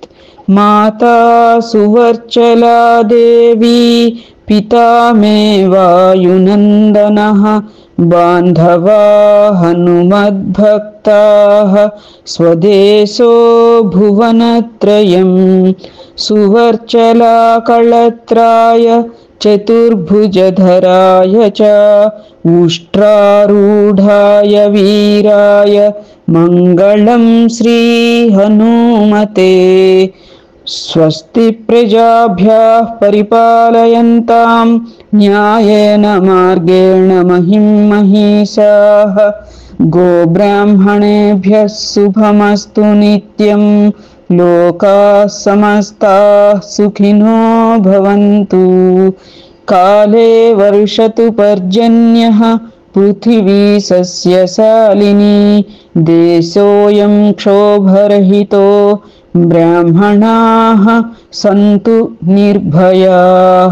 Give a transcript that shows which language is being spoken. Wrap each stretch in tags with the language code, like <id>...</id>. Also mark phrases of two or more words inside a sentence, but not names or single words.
<sa>మాతా సువర్చలా దేవి, పితా మే వాయునందనః, బాంధవా హనుమద్భక్తాః స్వదేశో భువనత్రయం. సువర్చలా కళత్రాయ చతుర్భుజధరాయ చ ఉష్ట్రారూఢాయ వీరాయ మంగళం శ్రీ హనుమతే. స్వస్తి ప్రజాభ్యః పరిపాలయంతాం న్యాయేన మార్గేణ మహిం మహీషాః. గోబ్రాహ్మణేభ్యः శుభమస్తు నిత్యం. లోకాः సమస్తాः సుఖినో భవంతు. కాలే వర్షతు పర్జన్యః పృథివీ సస్యశాలినీ. దేశోऽयं క్షోభరహితో బ్రాహ్మణాః సంతు నిర్భయాః.</sa>